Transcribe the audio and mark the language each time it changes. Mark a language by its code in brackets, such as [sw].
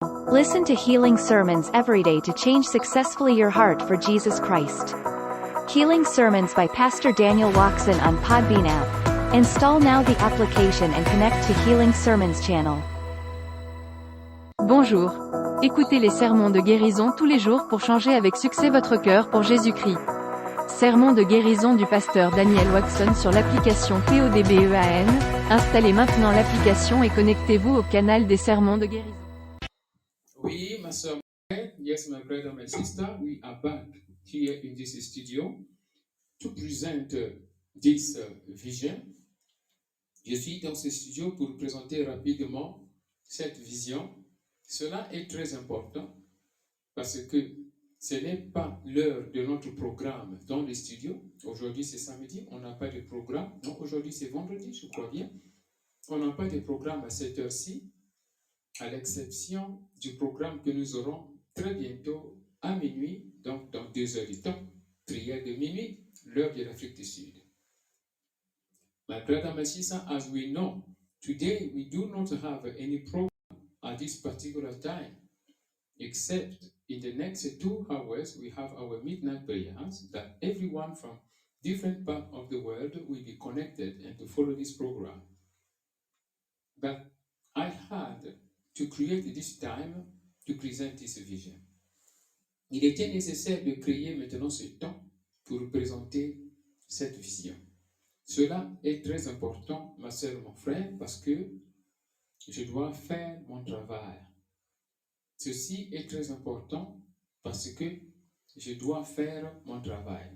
[en] Listen to Healing Sermons every day to change successfully your heart for Jesus Christ. Healing Sermons by Pastor Daniel Watson on Podbean app. Install now the application and connect to Healing Sermons channel. [fr] Bonjour. Écoutez les sermons de guérison tous les jours pour changer avec succès votre cœur pour Jésus-Christ. Sermon de guérison du pasteur Daniel Watson sur l'application PODBEAN. Installez maintenant l'application et connectez-vous au canal des sermons de guérison. Oui, ma soeur, [en] yes, my brother, my sister, we are back here in this studio to present this vision. [fr] Je suis dans ce studio pour présenter rapidement cette vision. Cela est très important parce que ce n'est pas l'heure de notre programme dans les studios. Aujourd'hui, c'est samedi, on n'a pas de programme. Non, aujourd'hui, c'est vendredi, je crois bien. On n'a pas de programme à cette heure-ci, à l'exception du programme que nous aurons très bientôt à minuit, donc dans 2 heures du temps, prière de minuit, l'heure de l'Afrique du Sud. [en] My brother, my sister, as we know, today we do not have any program at this particular time, except in the next 2 hours we have our midnight prayers that everyone from different parts of the world will be connected and to follow this program. But I had to create this time to present this vision. [fr] Il était nécessaire de créer maintenant ce temps pour présenter cette vision. Cela est très important, ma sœur, mon frère, parce que je dois faire mon travail. Ceci est très important parce que je dois faire mon travail.